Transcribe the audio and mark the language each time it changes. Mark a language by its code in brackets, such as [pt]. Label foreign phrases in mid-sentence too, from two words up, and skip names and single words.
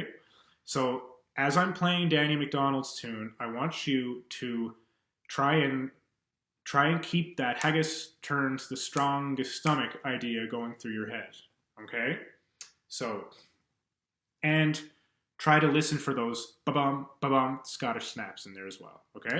[en] So as I'm playing Danny MacDonald's tune, I want you to try and keep that haggis turns the strongest stomach idea going through your head, okay? So, and try to listen for those ba-bum, ba-bum Scottish snaps in there as well, okay?